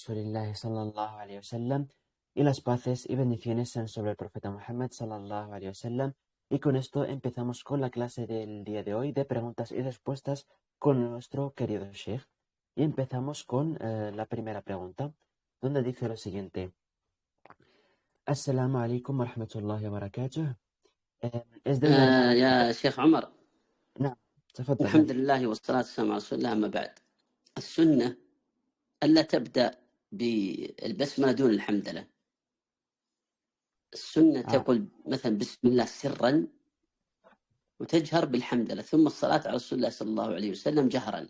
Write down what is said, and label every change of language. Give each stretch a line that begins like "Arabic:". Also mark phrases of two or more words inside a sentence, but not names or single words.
Arabic: رسول الله صلى الله عليه وسلم,
Spanish: y las paces y bendiciones sean sobre el profeta Muhammad
Arabic: صلى الله عليه وسلم.
Spanish: Y con esto empezamos con la clase del día de hoy de preguntas y respuestas con nuestro querido Sheikh. Y empezamos con la primera pregunta, donde dice lo siguiente.
Arabic: السلام عليكم ورحمة الله وبركاته.
Spanish: Es de una hermana...
Arabic: يا شيخ عمر، نعم تفضل. الحمد لله والصلاة والسلام على رسول الله. أما بعد، السنة ألا تبدأ بالبسملة دون الحمدلة. السنة تقول مثلا بسم الله سرا وتجهر بالحمدلة، ثم الصلاة على رسول الله صلى الله عليه وسلم جهرا.